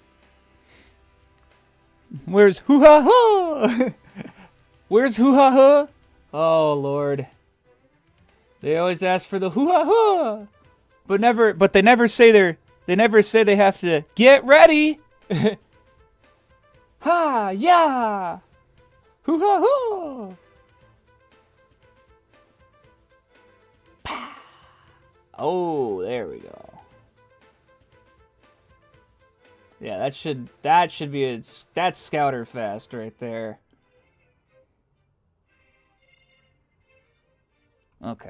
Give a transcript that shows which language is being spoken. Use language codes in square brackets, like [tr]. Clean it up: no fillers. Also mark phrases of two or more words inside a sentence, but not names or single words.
[en] Where's hoo-ha-ha? Where's hoo-ha-ha? Oh, Lord. They always ask for the hoo-ha-ha. But they never say they have to get ready. Ha, yeah. Hoo-ha-ha. Oh, there we go. Yeah, that should be that's Scouter fast right there. Okay.